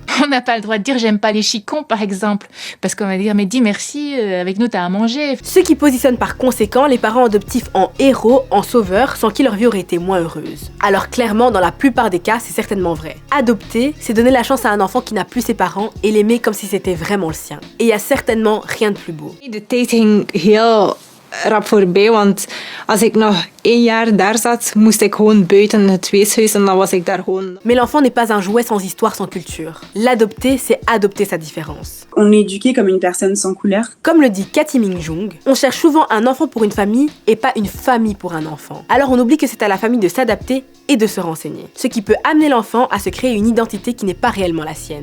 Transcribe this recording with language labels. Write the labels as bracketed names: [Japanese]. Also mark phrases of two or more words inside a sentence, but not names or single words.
[French] On n'a pas le droit de dire j'aime pas les chicons par exemple, parce qu'on va dire mais dis merci, avec nous t'as à manger. Ce qui positionne par conséquent les parents adoptifs en héros, en sauveurs, sans qui leur vie aurait été moins heureuse. Alors clairement, dans la plupart des cas, c'est certainement vrai. Adopter, c'est donner la chance à un enfant qui n'a plus ses parents et l'aimer comme si c'était vraiment le sien. Et il y a certainement rien de plus beau. [Dutch] The dating here rap voorbij, want als ik nog 1 jaar daar zat, moest ik gewoon buiten het weeshuis en dan was ik daar gewoon. [French] Mais l'enfant n'est pas un jouet sans histoire, sans culture. L'adopter, c'est adopter sa différence. On est éduqué comme une personne sans couleur. Comme le dit Cathy Mingjung, on cherche souvent un enfant pour une famille et pas une famille pour un enfant. Alors on oublie que c'est à la famille de s'adapter et de se renseigner. Ce qui peut amener l'enfant à se créer une identité qui n'est pas réellement la sienne.